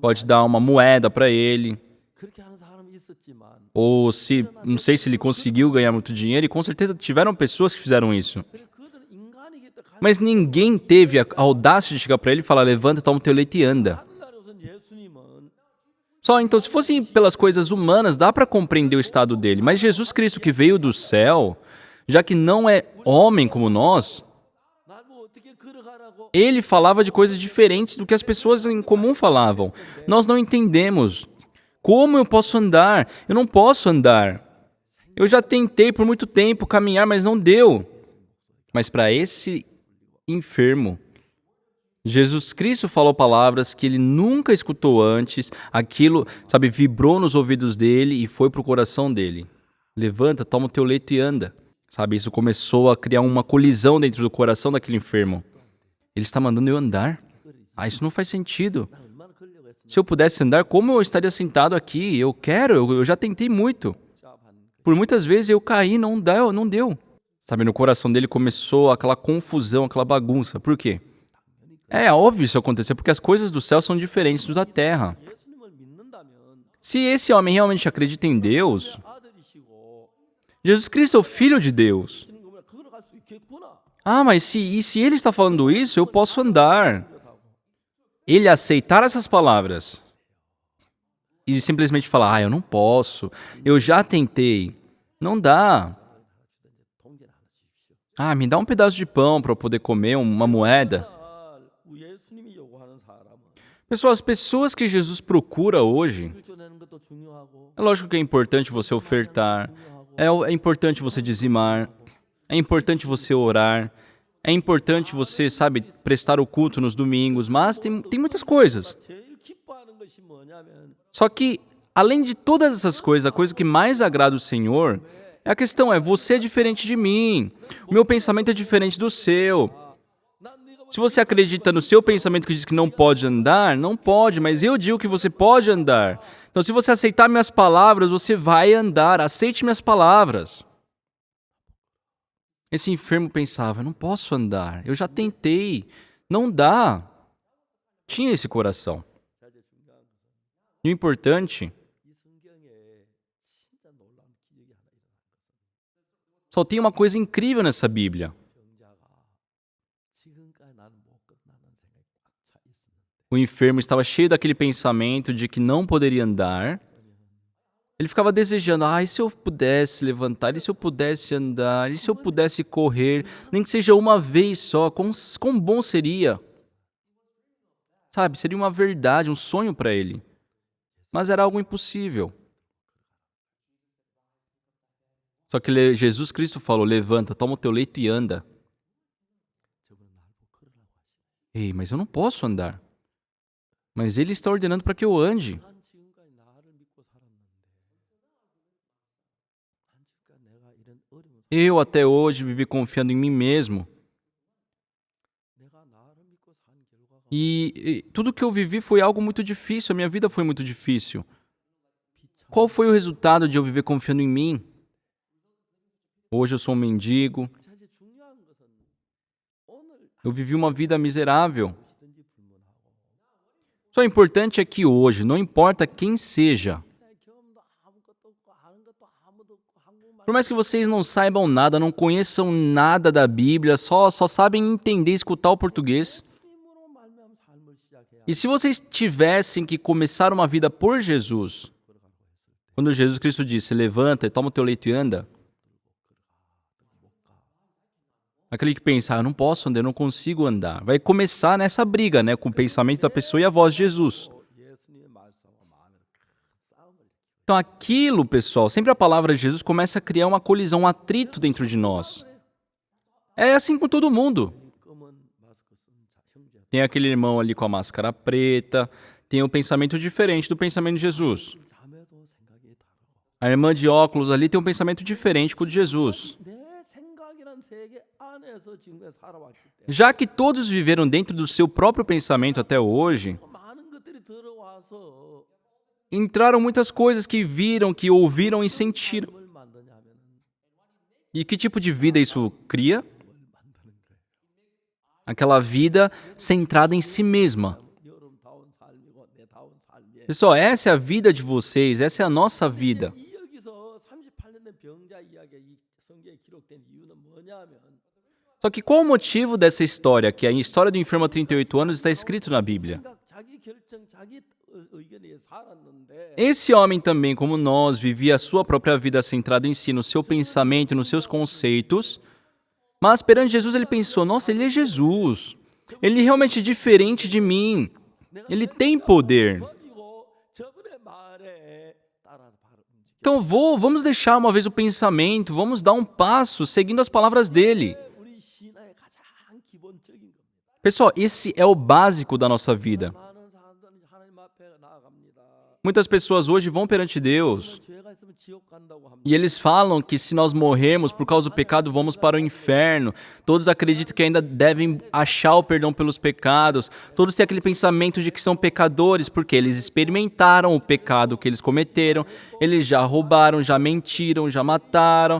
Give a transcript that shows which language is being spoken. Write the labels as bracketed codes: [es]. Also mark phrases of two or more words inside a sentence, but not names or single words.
[pt] pode dar uma moeda para ele, [ko] 그렇게 하는 사람이 있었지만 [pt] ou se, não sei se ele conseguiu ganhar muito dinheiro, e com certeza tiveram pessoas que fizeram isso. [ko] 그래 그들은 인간이기 때문에 [pt] Mas ninguém teve a audácia de chegar para ele e falar, levanta, toma o teu leito e anda. [ko] 하늘나라에서는 예수님은 [pt] Só, então, se fosse pelas coisas humanas, dá para compreender o estado dele. Mas Jesus Cristo que veio do céu, já que não é homem como nós, [ko] 나뭐 어떻게 걸어가라고 [pt] ele falava de coisas diferentes do que as pessoas em comum falavam. Nós não entendemos. Como eu posso andar? Eu não posso andar. Eu já tentei por muito tempo caminhar, mas não deu. Mas para esse enfermo, Jesus Cristo falou palavras que ele nunca escutou antes, aquilo, sabe, vibrou nos ouvidos dele e foi para o coração dele. Levanta, toma o teu leito e anda. Sabe, isso começou a criar uma colisão dentro do coração daquele enfermo. Ele está mandando eu andar? Ah, isso não faz sentido. [ko] 나 얼마나 걸려고 했으면 [pt] Se eu pudesse andar, como eu estaria sentado aqui? Eu quero, eu já tentei muito. [ko] 복잡한 [pt] Por muitas vezes eu caí, não deu. Sabe, no coração dele começou aquela confusão, aquela bagunça. Por quê? É óbvio isso acontecer, porque as coisas do céu são diferentes das da terra. [ko] 예수님을 믿는다면 [pt] Se esse homem realmente acredita em Deus, [ko] 아들이시고 [pt] Jesus Cristo é o Filho de Deus. [ko] 하시는 거면 걸어갈 수 있겠구나. [pt] Ah, mas se ele está falando isso, eu posso andar. Ele aceitar essas palavras e simplesmente falar, eu não posso, eu já tentei, não dá. [ko] 동전 하나 주십시오. [pt] Ah, me dá um pedaço de pão para eu poder comer, uma moeda. [ko] 예수님이 요구하는 사람은 [pt] Pessoal, as pessoas que Jesus procura hoje, [ko] 일조내는 것도 중요하고 [pt] é lógico que é importante você ofertar, é importante você dizimar, é importante você orar, é importante você, sabe, prestar o culto nos domingos, mas tem muitas coisas. [ko] 제일 기뻐하는 것이 뭐냐면 [pt] Só que, além de todas essas coisas, a coisa que mais agrada o Senhor, a questão é, você é diferente de mim, o meu pensamento é diferente do seu. [ko] 난 네가 [pt] Se você acredita no seu pensamento que diz que não pode andar, não pode, mas eu digo que você pode andar. Então, se você aceitar minhas palavras, você vai andar, aceite minhas palavras. Esse enfermo pensava, eu não posso andar, eu já tentei, não dá. Tinha esse coração. E o importante, [ko] 이 성경에 진짜 놀라운 기적이 하나 일어나. [pt] só tem uma coisa incrível nessa Bíblia. [ko] 병자가 지금까지 나는 못 끝나는 생각이 꽉 차 있었는데 [pt] O enfermo estava cheio daquele pensamento de que não poderia andar. Ele ficava desejando, e se eu pudesse levantar, e se eu pudesse andar, e se eu pudesse correr, nem que seja uma vez só, quão bom seria. Sabe, seria uma verdade, um sonho para ele. Mas era algo impossível. Só que Jesus Cristo falou, levanta, toma o teu leito e anda. [ko] 저분은 나를 보고 걸으라고 하시네. [pt] Ei, mas eu não posso andar. Mas Ele está ordenando para que eu ande. [ko] 난 지금까지 나를 믿고 살았는데 난 지금까지 내가 이런 어려운 [pt] Eu até hoje vivi confiando em mim mesmo. [ko] 내가 나를 믿고 산 결과가 [pt] E tudo que eu vivi foi algo muito difícil, a minha vida foi muito difícil. Qual foi o resultado de eu viver confiando em mim? Hoje eu sou um mendigo, [ko] 사실 중요한 것은 오늘 [pt] eu vivi uma vida miserável. [ko] 무엇이든지 불문하고 [pt] Só o importante é que hoje, não importa quem seja, [ko] 세상에 경험도 아무것도 없고 아는 것도 아무도 없고 한국말 [pt] por mais que vocês não saibam nada, não conheçam nada da Bíblia, só sabem entender e escutar o português, [ko] 주님으로 말미암아 삶을 시작해야 [pt] e se vocês tivessem que começar uma vida por Jesus, quando Jesus Cristo disse, levanta e toma o teu leito e anda, aquele que pensa, eu não posso andar, eu não consigo andar, vai começar nessa briga, né, com o pensamento da pessoa e a voz de Jesus. [ko] 예수님의 말씀하고 마음에서 큰 싸움을 [pt] Então aquilo, pessoal, sempre a palavra de Jesus começa a criar uma colisão, um atrito dentro de nós. É assim com todo mundo. [ko] 검은 마스크 쓴 형제 [pt] Tem aquele irmão ali com a máscara preta, tem um pensamento diferente do pensamento de Jesus. [ko] 자매도 생각이 다르고 [pt] A irmã de óculos ali tem um pensamento diferente com o de Jesus. [ko] 내 생각이란 세계 안에서 지금까지 살아왔기 때문에 [pt] Já que todos viveram dentro do seu próprio pensamento até hoje, [ko] 많은 것들이 들어와서 [pt] entraram muitas coisas que viram, que ouviram e sentiram. [ko] 뭘 만드냐 하면은 [pt] E que tipo de vida isso cria? Aquela vida centrada em si mesma. [ko] 여러분다운 삶이고 내다운 삶이에요. [pt] Pessoal, essa é a vida de vocês, essa é a nossa vida. [ko] 이 여기서 38년 된 병자 이야기가 이 성경에 기록된 이유는 뭐냐면 [pt] Só que qual o motivo dessa história? Que a história do enfermo há 38 anos está escrito na Bíblia. [ko] 생각, 자기 결정, 자기 의견에 살았는데 [pt] Esse homem também, como nós, vivia a sua própria vida centrada em si, no seu pensamento, nos seus conceitos. Mas perante Jesus ele pensou, nossa, ele é Jesus. Ele é realmente diferente de mim. Ele tem poder. [ko] 버리고 저분의 말에 따라서 바로 움직여. [pt] Então vamos deixar uma vez o pensamento, vamos dar um passo seguindo as palavras dele. [ko] 우리 신앙의 가장 기본적인 겁니다. [pt] Pessoal, esse é o básico da nossa vida. [ko] 많은 사람들이 하나님 앞에 나아갑니다. [pt] Muitas pessoas hoje vão perante Deus [ko] 죄가 있으면 지옥 간다고 합니다. [pt] e eles falam que se nós morrermos por causa do pecado, vamos para o inferno. Todos acreditam que ainda devem achar o perdão pelos pecados. Todos têm aquele pensamento de que são pecadores, porque eles experimentaram o pecado que eles cometeram. Eles já roubaram, já mentiram, já mataram.